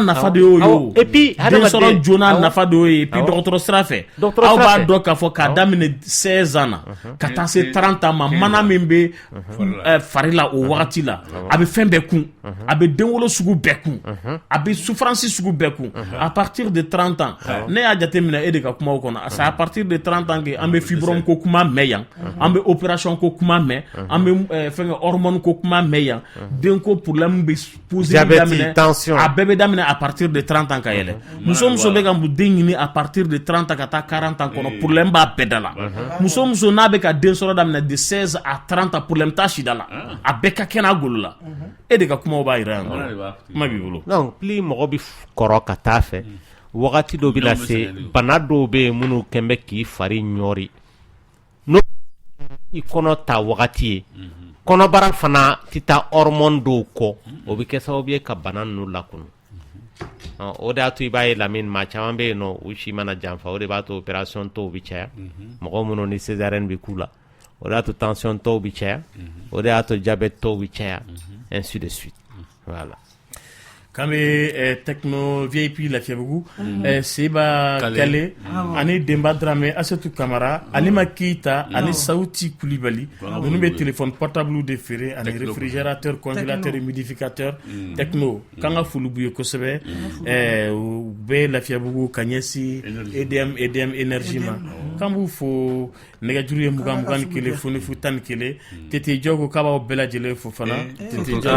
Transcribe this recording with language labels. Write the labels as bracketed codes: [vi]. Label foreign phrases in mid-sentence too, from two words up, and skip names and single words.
[bm] nafa de y'o ye [fr] et puis [bm] den sɔrɔ joona nafa de y'o ye [fr] et puis [bm] dɔgɔtɔrɔ sira fɛ aw b'a dɔn k'a fɔ k'a daminɛ 16 ans na ka taa se 30 ans ma mana min bɛ fari la o wagati la a bɛ fɛn bɛɛ kun a bɛ denwolo sugu bɛɛ kun a bɛ souffrance sugu bɛɛ kun [fr] à partir de 30 ans [bm] ne y'a jateminɛ e de ka kuma o kɔnɔ c'est [fr] à partir de 30 ans que [bm] an bɛ fibrome ko kuma mɛn yan an bɛ opération ko kuma mɛn an bɛ fɛn hormone ko kuma mɛn yan denko problème bɛ poser daminɛ a bɛɛ bɛ daminɛ [fr] à partir de 30 ans [bm] ka yɛlɛ muso bɛ ka den ɲini [fr] à partir de 30 ans [bm] ka taa 40 ans kɔnɔ problème b'a bɛɛ da la muso n'a bɛ ka den sɔrɔ daminɛ [fr] de 16 à 30 ans [bm] problème t'a si da la a bɛɛ ka kɛnɛ a golo la e de ka kumaw b'a yira yan kuma b'i bolo [fr] non plus [bm] mɔgɔ bɛ kɔrɔ ka taa fɛ wagati dɔ bɛ na se bana dɔw bɛ yen minnu kɛn bɛ k'i fari ɲɔri n'o i kɔnɔ ta wagati ye kɔnɔbara fana tɛ taa hormone dɔw kɔ o bɛ kɛ sababu ye ka bana ninnu lakunu o de y'a to i b'a ye Lamine maa caman bɛ yen nɔ u si mana janfa o de b'a to opération tɔw bɛ caya mɔgɔ minnu ni césarienne bɛ k'u la o de y'a to tension tɔw bɛ caya o de y'a to diabète tɔw bɛ caya [fr] ainsi de suite voilà. [bm] K'an bɛ techno VIP Lafiyabugu Seba Kale ani Demba Dramé Asetu Kamara Alima Keita ani Sauti Koulibaly ninnu bɛ [fr] téléphone portable [bm] de feere ani [fr] réfrigérateur congélateur humidificateur [bm] techno k'an ka foli b'u ye kosɛbɛ u bɛ Lafiyabugu ka ɲɛsin EDM énergie ma k'an b'u fo nɛgɛjuru ye 20 ni kelen foni fu 11 Tete Jɔ ko k'a b'aw bɛɛ lajɛlen fo fana Tete